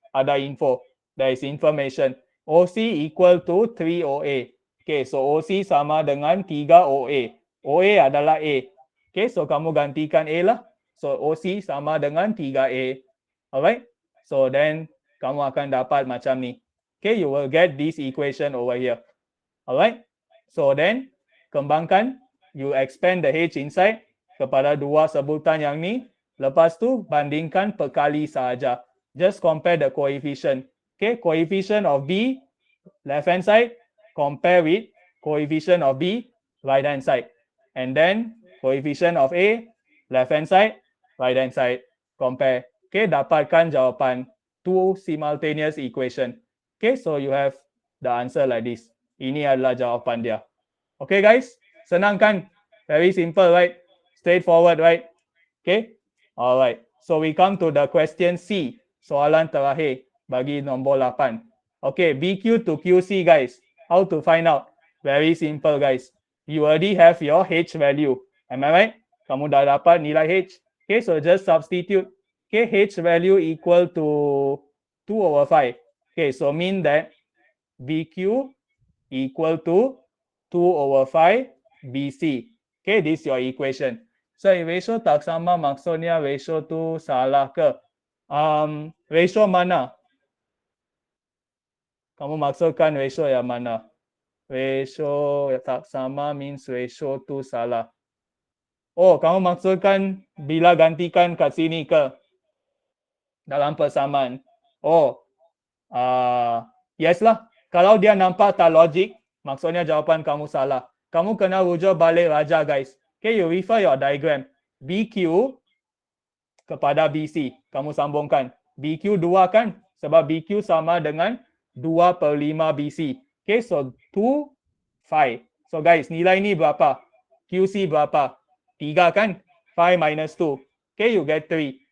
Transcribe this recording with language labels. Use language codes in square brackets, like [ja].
[ms] Ada info. [en] There is information. OC equal to 3OA. [ms] Okay, so OC sama dengan 3OA. OA adalah A. Okay, so kamu gantikan A lah. So OC sama dengan 3A. Alright, so then kamu akan dapat macam ni. [en] Okay, you will get this equation over here. Alright, so then kembangkan, you expand the H inside [ms] kepada dua sebutan yang ni. Lepas tu bandingkan perkali sahaja. [en] Just compare the coefficient. Okay, coefficient of B left hand side compare with coefficient of B right hand side. And then coefficient of A left hand side, right hand side, compare. [ms] Okay, dapatkan jawapan [en] two simultaneous equation. Okay, so you have the answer like this. [ms] Ini adalah jawapan dia. [en] Okay guys, [ms] senang kan? [en] Very simple, right? Straightforward, right? Okay, alright. So we come to the question C. [ms] Soalan terakhir bagi nombor 8. [en] Okay, BQ to QC guys. How to find out? Very simple guys. You already have your H value. Am I right? [ms] Kamu dah dapat nilai H. [en] Okay, so just substitute. Okay, H value equal to 2/5. Okay, so mean that BQ equal to 2/5 BC. Okay, this is your equation. [ms] So, ratio tak sama maksudnya ratio tu salah ke? Ratio mana? Kamu maksudkan ratio yang mana? Ratio tak sama means ratio tu salah. Oh, kamu maksudkan bila gantikan kat sini ke? Dalam persamaan. [en] Oh, yes lah. [ms] Kalau dia nampak tak logik, maksudnya jawapan kamu salah. Kamu kena rujuk balik raja guys. [en] Okay, you refer your diagram. [ms] BQ kepada BC. Kamu sambungkan. BQ 2 kan? Sebab BQ sama dengan 2/5 BC. Okay, so 2, 5. So guys, nilai ni berapa? QC berapa? 3 kan? [en] 5 minus 2. Okay, you get 3.